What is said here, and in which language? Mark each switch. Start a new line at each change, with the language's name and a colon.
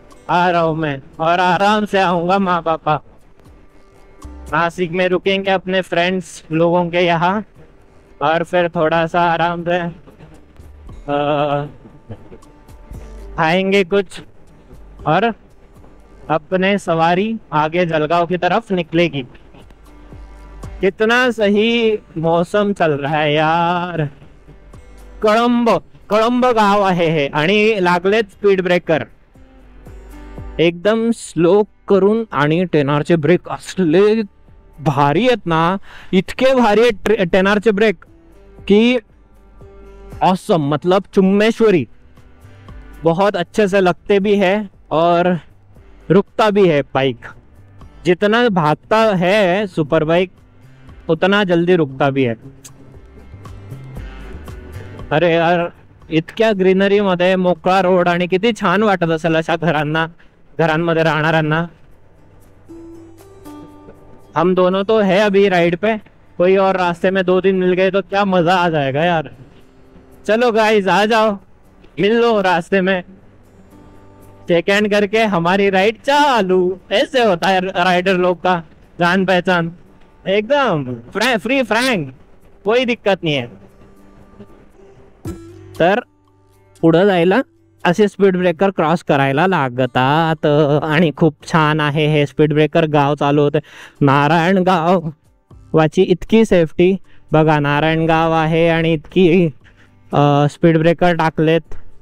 Hindi: आ रहा हूँ मैं, और आराम से आऊंगा माँ पापा। नासिक में रुकेंगे अपने फ्रेंड्स लोगों के यहाँ, और फिर थोड़ा सा आराम से खाएंगे कुछ, और अपने सवारी आगे जलगांव की तरफ निकलेगी। कितना सही मौसम चल रहा है यार।
Marathi: कळंब गाव आहे आणि लागलेत स्पीड ब्रेकर, एकदम स्लो करून, आणि टेनरचे ब्रेक असले भारी आहेत ना, इतके भारी आहेत टेनरचे ब्रेक कि ऑसम,
Hindi: मतलब चुम्मेश्वरी। बहुत अच्छे से लगते भी है और रुकता भी है बाइक। जितना भागता है सुपर बाइक उतना जल्दी रुकता भी है।
Marathi: अरे यार, इतक्या ग्रीनरी मध्ये मोकळा रोड आणि किती छान वाटत असेल अशा घरांमध्ये राहणाऱ्यांना.
Hindi: हम दोनों तो है अभी राइड पे, कोई और रास्ते में 2 दिन मिल गए तो क्या मजा आ जाएगा यार. चलो गाइस आ जाओ, मिल लो रास्ते में, चेक एंड करके हमारी राइड चालू. ऐसे होता है राइडर लोग का जान पहचान, एकदम फ्री फ्रँक, कोई दिक्कत नहीं है.
Marathi: तर पुढे जायला असे स्पीड ब्रेकर क्रॉस करायला लागतात आणि खूप छान आहे हे स्पीड ब्रेकर. गाव चालू होते नारायणगाव वाची इतकी सेफ्टी बघा. नारायणगाव आहे आणि इतकी स्पीड ब्रेकर टाकलेत.